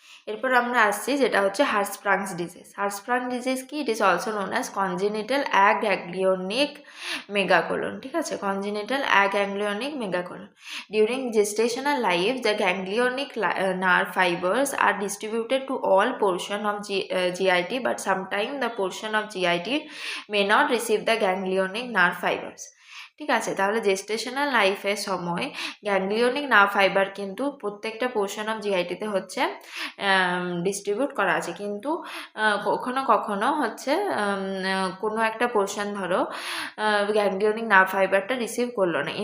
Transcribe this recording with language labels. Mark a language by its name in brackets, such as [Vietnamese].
[Bangla] এরপর আমরা আসছি যেটা হচ্ছে হার্সপ্রাংস ডিজিজ। হার্সপ্রাং ডিজিজ কি, [English] it is also known as [Bangla] congenital অ্যাগ্যাংলিওনিক megacolon. ঠিক আছে, congenital অ্যাগ্যাংলিওনিক megacolon. [English] During gestational life the ganglionic nerve fibers are distributed to all portion of GIT, but sometimes the portion of GIT may not receive the ganglionic nerve fibers. [Bangla] ঠিক আছে, তাহলে gestational লাইফের সময় ganglionic nerve fibre কিন্তু প্রত্যেকটা portion of জিআইটিতে হচ্ছে distribute করা আছে, কিন্তু কখনো কখনো হচ্ছে কোনো একটা পোর্শন ধরো গ্যাংলিওনিক নার্ভ ফাইবারটা রিসিভ করলো না।